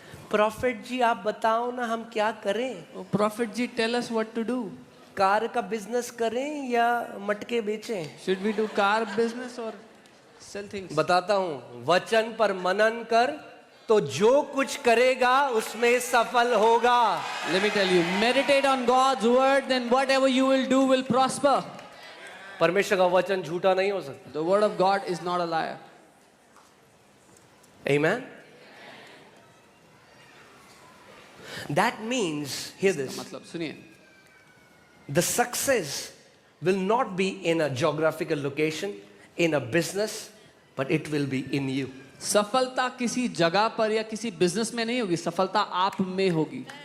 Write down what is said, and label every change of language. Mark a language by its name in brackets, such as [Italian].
[Hindi] Profit जी आप बताओ ना हम क्या करें? [English] Oh, Prophet ji, tell us what to do. [Hindi] Car का बिजनेस करें या मटके बेचें? [English] Should we do car business or sell things? [Hindi] बताता हूं, वचन पर मनन कर तो जो कुछ करेगा उसमें सफल होगा. [English] Let me tell you, meditate on God's word, then whatever you will do will prosper. [Hindi] परमेश्वर का वचन झूठा नहीं हो सकता. [English] The word of God is not a liar. Amen. That means, hear this, [Hindi] मतलब सुनिए, [English] the success will not be in a geographical location, in a business, but it will be in you. [Hindi] सफलता किसी जगह पर या किसी business में नहीं होगी, सफलता आप में होगी.